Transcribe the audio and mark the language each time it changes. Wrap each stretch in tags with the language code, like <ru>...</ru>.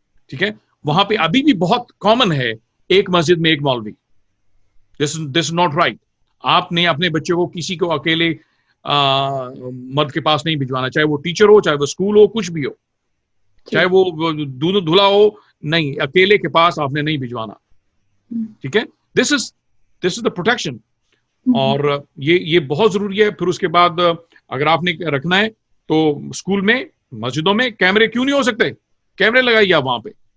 <ur>ٹھیک ہے, وہاں پہ ابھی بھی بہت کامن ہے ایک مسجد میں ایک مولوی.</ur> <en>This is not right.</en> <ur>آپ نے اپنے بچے کو کسی کو اکیلے مرد کے پاس نہیں بھجوانا, چاہے وہ ٹیچر ہو, چاہے وہ اسکول ہو, کچھ بھی ہو, چاہے وہ دودھ دھلا ہو, نہیں, اکیلے کے پاس آپ نے نہیں بھجوانا. ٹھیک ہے,</ur> <en>This is the protection.</en> <ur>اور یہ بہت ضروری ہے. پھر اس کے بعد اگر آپ نے رکھنا ہے تو اسکول میں, مسجدوں میں کیمرے کیوں نہیں ہو سکتے؟ کیمرے لگائیے آپ وہاں پہ.</ur>